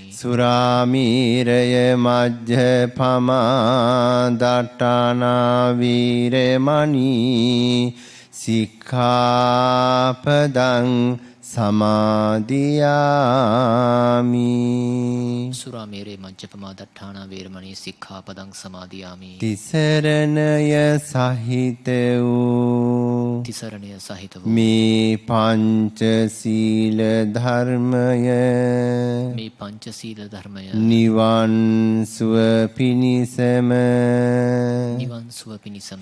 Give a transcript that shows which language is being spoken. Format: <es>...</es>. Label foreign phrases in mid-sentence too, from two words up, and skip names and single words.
<pi>සුරාමීරය මජ්ජපමා දට්ඨානා වීරමණී සික්ඛාපදං සමාදියාමි. සුරාමේරේ මජ්ජපමා දට්ඨානා වේරමණී සික්ඛාපදං සමාදියාමි.</pi> <si>තිසරණය සහිත වූ තිසරණය සහිත වූ මේ පංචශීල ධර්මය මේ පංචශීල ධර්මය නිවන් සුව පිණිසම නිවන් සුව පිණිසම</si>